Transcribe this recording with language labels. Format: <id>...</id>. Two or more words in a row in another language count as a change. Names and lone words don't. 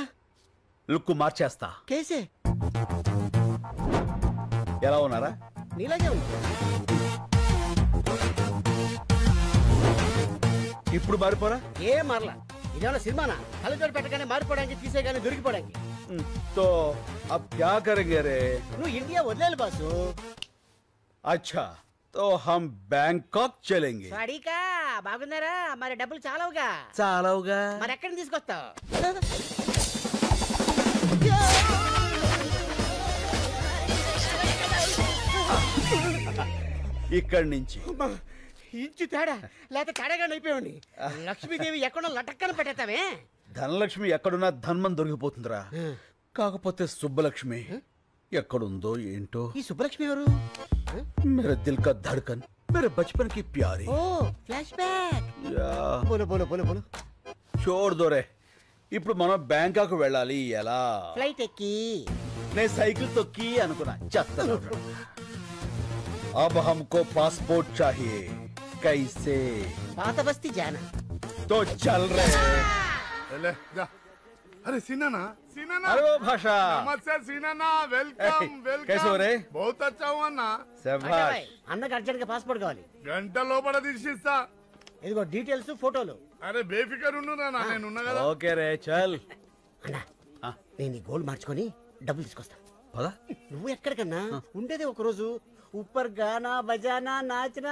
<te>లుక్ మార్చేస్తా. కేసే ఎలా ఉన్నారా? నీలాగే ఉంది. ఇప్పుడు మారిపోరా? ఏం మారలా. ఇదేమన్నా సినిమానా? కళ్ళజోడు పెట్టగానే మారిపోవడానికి, తీసేగానే దొరికిపోవడానికి.</te> <hi>तो अब क्या करेंगे रे?</hi> <te>నువ్వు ఇండియా వదిలేలు బాసు.</te> <hi>अच्छा तो हम बैंकॉक चलेंगे.</hi> <te>వాడికా బాగున్నారా? మరి డబ్బులు చాలవుగా. చాలవుగా. మరి ఎక్కడ తీసుకొస్తావు? ఇక్కడి నుంచి ఇంచు తేడా లేక తేడాగా అయిపోయాడి. లక్ష్మీదేవి ఎక్కడో లటక్కన పెట్టేస్తావే. ధనలక్ష్మి ఎక్కడున్నా ధన్మం దొరికిపోతుందిరా. కాకపోతే సుబ్బలక్ష్మి ఎక్కడుందో ఏంటో. ఈ సుబ్బలక్ష్మి ఎవరు?</te> <hi>मेरे दिल का धड़कन, मेरे बचपन की प्यारी.</hi> <te>ఓ</te> <en>flash back.</en> <te>యా,</te> <hi>बोलो बोलो बोलो बोलो. छोड़ दो रे.</hi> <te>ఇప్పుడు మనం బ్యాంకాక్ వెళ్ళాలి. ఎలా? ఫ్లైట్ ఎక్కి. నేను సైకిల్ తొక్కి అనుకున్నా. చెత్త.</te> <hi>अब हमको पासपोर्ट चाहिए. कैसे?</hi> <te>పాత బస్తీ జానా.</te> <hi>तो चल रहे. ले, जा। अरे सीनाना सीनाना अरे वो भाषा. नमस्ते सीनाना</hi> <en>welcome welcome</en> <hi>कैसे हो रे? बहुत अच्छा हुआ ना</hi> <te>శభాష్. అన్నకు అర్జెంట్ గా పాస్పోర్ట్ కావాలి. గంట లోపల తీసిస్తా. ఇదిగో డీటెయిల్స్ ఫోటోలు. అరే బేఫికర్ ఉండురా నా నేను ఉన్నా కదా.</te> <hi>ओके रे चल.</hi> <te>అన్నా నేను ఈ గోల్డ్ మార్చుకొని డబ్బులు తీసుకొస్తా. పదా. నువ్వు ఎక్కడికన్నా ఉండేది ఒక రోజు.</te> <hi>ऊपर गाना बजाना नाचना.</hi>